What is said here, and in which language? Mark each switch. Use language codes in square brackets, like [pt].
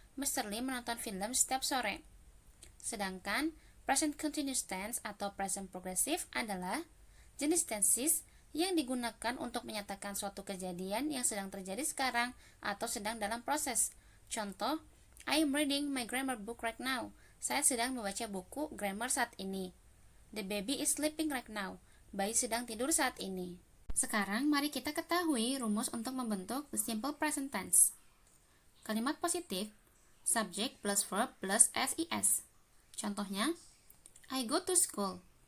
[id] Mr. Lee menonton film setiap sore. Sedangkan present continuous tense atau present progressive adalah jenis tenses yang digunakan untuk menyatakan suatu kejadian yang sedang terjadi sekarang atau sedang dalam proses. [en] Contoh, I am reading my grammar book right now. [id] Saya sedang membaca buku grammar saat ini. [en] The baby is sleeping right now. [id] Bayi sedang tidur saat ini. Sekarang mari kita ketahui rumus untuk membentuk the simple present tense. [en] Kalimat positif, subject plus verb plus SES. Contohnya, I go to school.